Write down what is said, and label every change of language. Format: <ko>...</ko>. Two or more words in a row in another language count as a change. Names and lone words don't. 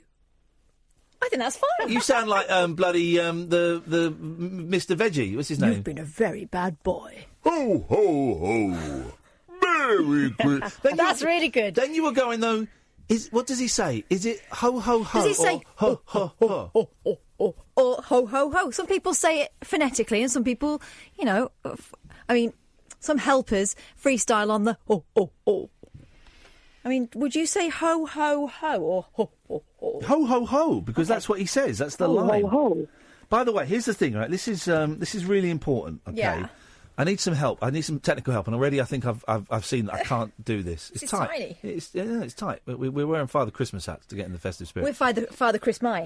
<en>I think that's fine. You sound like bloody the Mr. Veggie. What's his name? You've been a very bad boy. Ho, ho, ho! Merry Christmas. That's really good. Then you were going though. What does he say? Is it ho ho ho? Does he say ho ho ho? Or ho ho ho? Some people say it phonetically, and some people, you know, I mean, some helpers freestyle on the ho ho ho. I mean, would you say ho ho ho or ho ho ho? Ho ho ho, because that's what he says. That's the line. Ho ho. By the way, here's the thing, right? This is really important. Okay. Yeah. I need some help. I need some technical help, and already I think I've seen that I can't do this. It's tight. Tiny. It's tight. We're wearing Father Christmas hats to get in the festive spirit. We're Father Chris May.</en>